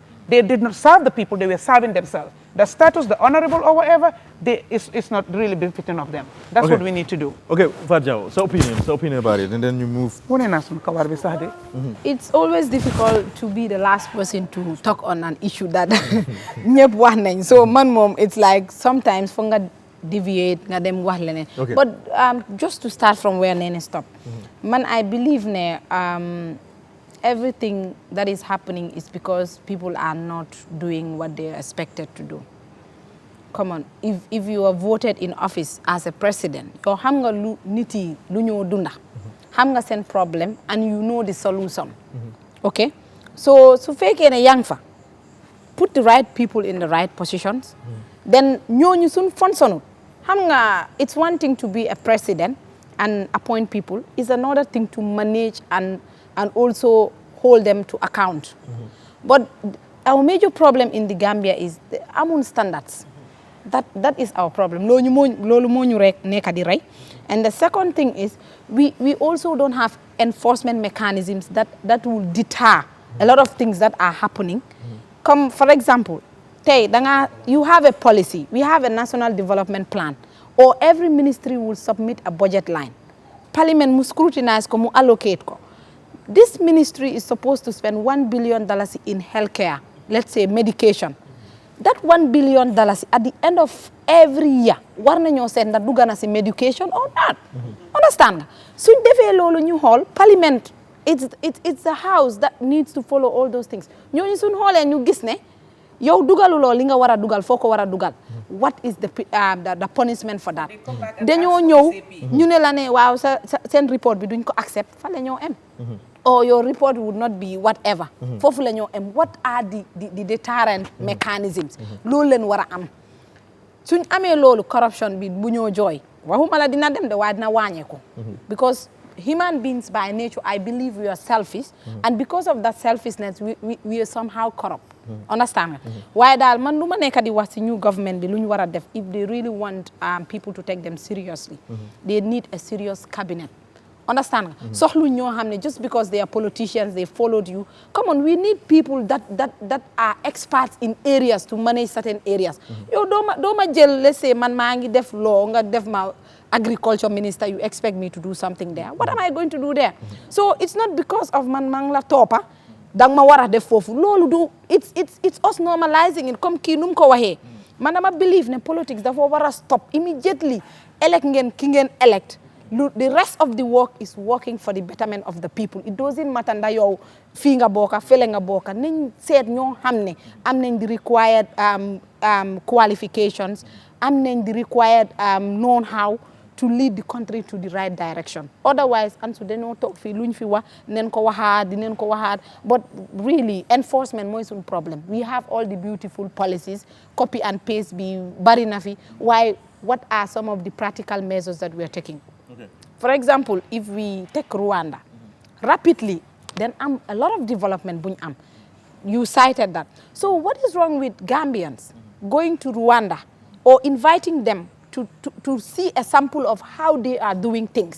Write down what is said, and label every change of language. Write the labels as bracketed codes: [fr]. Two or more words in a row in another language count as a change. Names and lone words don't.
[en] They did not serve the people, they were serving themselves. The status, the honorable or whatever, it's not really befitting of them. That's what we need to do. Okay, Fadjao, so opinion about it, and then you move. It's always difficult to be the last person to talk on an issue that [wo] ñepp wax nañ. So man mom, [en] it's like sometimes [wo] fo nga deviate nga dem wax leneen. [en] But just to start from where Nene stopped, man, I believe everything that is happening is because people are not doing what they are expected to do. Come on, if you are voted in office as a president, you [wo] xam nga lu niti lu ñoo dunda, xam nga seen problem [en] and you know the solution. Okay, so [wo] su fekkee ne yang fa, [en] put the right people in the right positions, then [wo] ñooñu suñ functionul. Xam nga [en] it's one thing to be a president and appoint people, it's another thing to manage and also hold them to account. But our major problem in the Gambia is the amun standards. That is our problem. And the second thing is we also don't have enforcement mechanisms that will deter a lot of things that are happening. Come, for example, you have a policy, we have a national development plan, or every ministry will submit a budget line. Parliament must scrutinize ko, mu allocate ko. This ministry is supposed to spend $1 billion in healthcare, let's say medication. That $1 billion at the end of every year, [wo] war nañoo [en] send that [wo] dugana si [en] medication or not. Understand? [wo] Suñ defee loolu ñu xool [en] parliament, it's a house that needs to follow all those things. [wo] Ñooñu suñ xoolee ñu gis ne yow dugaluloo li nga war a dugal foo ko war a dugal. [en] What is the punishment for that? [wo] Dañoo ñëw ñu ne la ne waaw seen report bi duñ ko accept fa la ñoo em. [en] Or your report would not be whatever. [wo] Fofu la ñoo em. [en] What are the deterrent mechanisms? [wo] Loolu leen war a am. Suñ amee loolu corruption bi bu ñoo jooy waxuma la dina dem de waaye dina wàññeeku. [en] Because human beings by nature, I believe we are selfish, and because of that selfishness, we are somehow corrupt. [wo] Understand? Why daal man lu ma nekk di wax ci [en] new government [wo] bi lu ñu war a def, [en] if they really want people to take them seriously, they need a serious cabinet. Understand? [wo] Soxlu ñoo xam ne [en] just because they are politicians, they followed you. Come on, we need people that are experts in areas to manage certain areas. [wo] Yo doo ma jël, [en] let's say [wo] man maa ngi def law nga def ma [en] agriculture minister, you expect me to do something there. What am I going to do there? So it's not because of [wo] man mang la toppa dang ma wara def fofu. Lolu do [en] it's us normalizing it [wo] comme ki num ko waxe. Man dama believe ne politics dafa wara [en] stop immediately. [wo] Elect ngeen ki ngeen elect. [en] The rest of the work is working for the betterment of the people. It doesn't matter [wo] nda yow fi nga boka fele nga boka nañ seet ñoo xamne am nañ [en] the required qualifications, [wo] am nañ [en] the required know-how to lead the country to the right direction. Otherwise, [wo] Ansu dañoo toog fii luñ fi wax neen ko waxaat [en] but really enforcement [wo] mooy suñ problem. [en] We have all the beautiful policies, copy and paste [wo] bi bari na fi. [en] Why? What are some of the practical measures that we are taking? For example, if we take Rwanda, rapidly, then a lot of development [wo] buñ am. [en] You cited that. So what is wrong with Gambians going to Rwanda or inviting them to see a sample of how they are doing things?